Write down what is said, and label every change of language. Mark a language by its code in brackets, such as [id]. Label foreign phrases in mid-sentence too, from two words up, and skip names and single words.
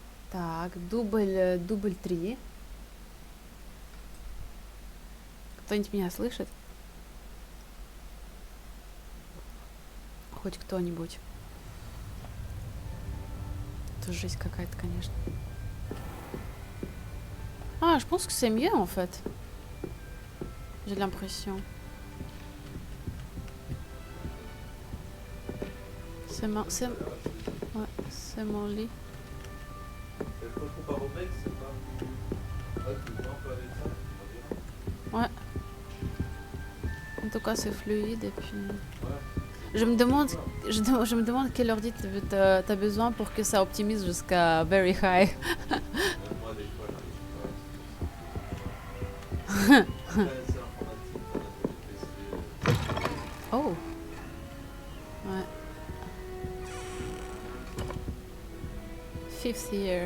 [ru] Так, дубль 3. Кто-нибудь меня слышит? Хоть кто-нибудь. Это жесть какая-то, конечно. [fr] Ah, je pense que c'est mieux en fait. J'ai l'impression. C'est mon lit. Ouais. En tout cas, c'est fluide et puis... Je me demande quel ordi t'as besoin pour que ça optimise jusqu'à [en] very high. Oh. Ouais. 5th year.